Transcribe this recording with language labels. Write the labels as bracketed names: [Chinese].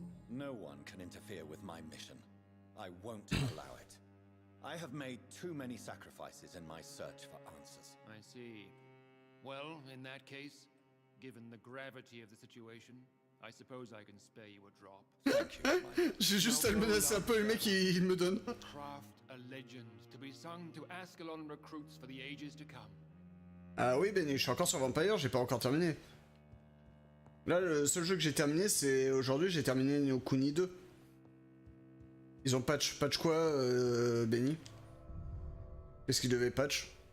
[English] No one can interfere with my mission. I won't allow it. I have made too many sacrifices in my search for answers. I see. Well, in that case, given the gravity of the situation, I suppose I can spare you a drop. Thank you, [French] J'ai juste à le menacer un peu, le mec il me donne. [English] Craft a legend to be sung to Ascalon recruits for the ages to come. [French] Ah oui, Benny, je suis encore sur Vampyr, j'ai pas encore terminé. Là, le seul jeu que j'ai terminé, c'est aujourd'hui, j'ai terminé Neo Kuni 2. Ils ont patch quoi, Benny? Qu'est-ce qu'ils devaient patch?